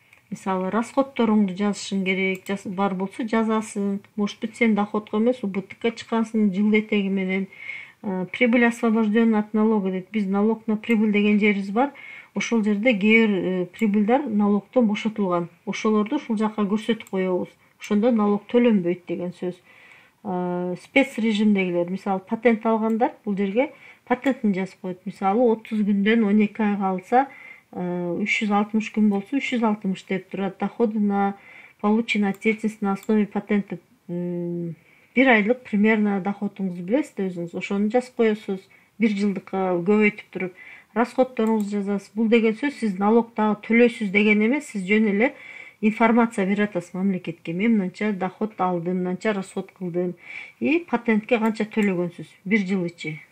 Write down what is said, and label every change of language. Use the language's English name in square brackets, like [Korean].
[Kyrgyz] Мисалы расходторуңду жазышың керек, бар болсо жазасың. Может быть, сен доходко эмес, убыткка чыккансың жыл этеги менен. [Russian] Прибыль освобожден от налога дейт. [Kyrgyz] Биз налог на прибыль деген жерибиз бар. Ошол жерде кээ прибыльдар налогтон бошотулган. Ошолорду ушул жакка көрсөтүп коебуз. Ошондо налог төлөнбөйт деген сөз. Спец режимдегилер, мисалы патент алгандар бул жерге патентин жазып коет. Мисалы 30 күндөн 12 айга алса, 360 күн болсо 360 деп турат. [Russian] Доходы на полученный от деятельности на основе патента 1 айлык примерно доходуңузду билесиз өзүңүз. [Kyrgyz] Ошону жазып коесуз. 1 жылдыкка көбөйтүп туруп, расходторуңузду жазасыз. Бул деген сөз сиз налог дагы төлөйсүз деген эмес, сиз жөн эле информация берип атасыз мамлекетке. Мен мынча доход алдым, мынча расход кылдым. И патентке канча төлөгөнсүз 1 жыл ичи.